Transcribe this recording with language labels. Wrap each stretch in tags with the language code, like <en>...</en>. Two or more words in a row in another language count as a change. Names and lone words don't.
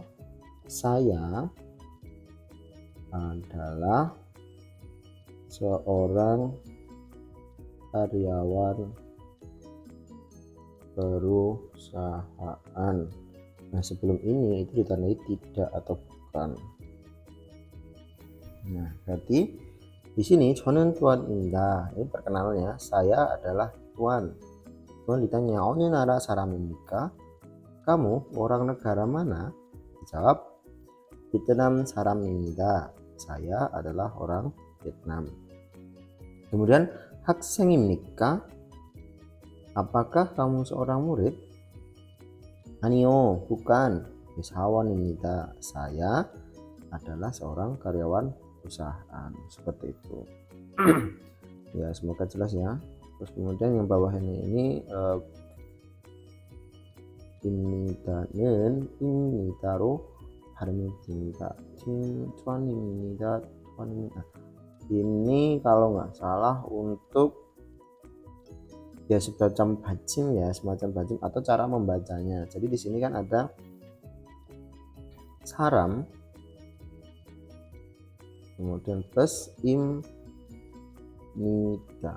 <id>Saya adalah seorang karyawan perusahaan. Nah, sebelum ini itu ditandai tidak atau bukan. Nah, berarti di sini</id> <ko>저는 tuan입니다.</ko> <id>Ini perkenalannya, saya adalah tuan. Tuan ditanya,</id> <ko>어느 나라 사람입니까?</ko> <id>Kamu orang negara mana? Dijawab, Vietnam 사람입니다. Saya adalah orang Vietnam. Kemudian 학생입니까? Apakah kamu seorang murid?</id> <ko>아니요, bukan. 회사원입니다.</ko> <id>Saya adalah seorang karyawan perusahaan. Seperti itu. Ya, semoga jelas ya. Terus kemudian yang bawahnya ini</id> <ko>입니다는 입니다로 발음이 됩니다. tuan입니다.</ko> <id>Ini kalau nggak salah untuk ya semacam bacim ya, semacam bacim atau cara membacanya. Jadi di sini kan ada saram, kemudian plus imnida.</id>